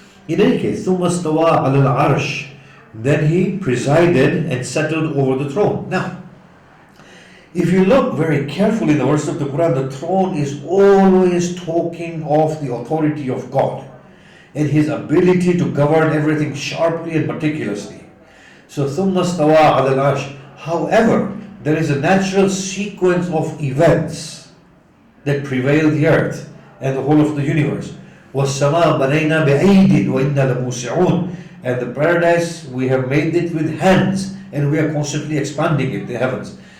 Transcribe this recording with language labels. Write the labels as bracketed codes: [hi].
[en] In any case, [ar] ثُمَّ اسْتَوَىٰ عَلَى الْعَرْشِ, [en] then He presided and settled over the throne. Now, if you look very carefully in the verse of the Quran, the throne is always talking of the authority of God and His ability to govern everything sharply and meticulously. [ar] So, ثُمَّ اسْتَوَىٰ عَلَى الْعَرْشِ. [en] However, there is a natural sequence of events that prevail the earth and the whole of the universe. [ar] وَالسَّمَاءَ بَنَيْنَا بِأَيْدٍ وَإِنَّا لَمُوسِعُونَ. [en] And the paradise, we have made it with hands, and we are constantly expanding it, the heavens.